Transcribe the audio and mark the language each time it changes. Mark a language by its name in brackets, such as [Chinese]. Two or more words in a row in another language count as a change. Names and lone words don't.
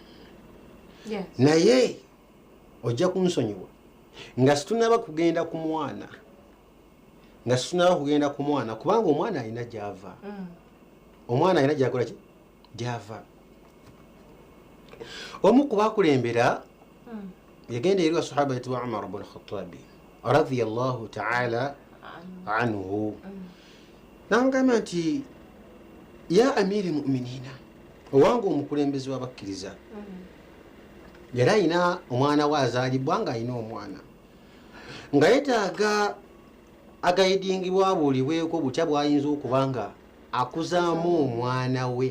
[Ganda] Naye ojja kunsonyiwa nga situnaba kugenda ku mwana kubanga omwana alina gy'ava. Omwana alina gy'akola ki? Gy'ava. Omu ku baakulembera yagenda eri wasahaba yitibwa Umar ibn Khattabi [Arabic] رضي الله تعالى عنه [Ganda] n'amugamba nti [Arabic] يا أمير المؤمنين, [Ganda] owange omukulembeze w'abakkiriza. Yali alina omwana we azaalibwa nga alina omwana nga yetaaga agayidingibwa abuulibweko butya bw'ayinza okuba nga akuzaamu omwana we.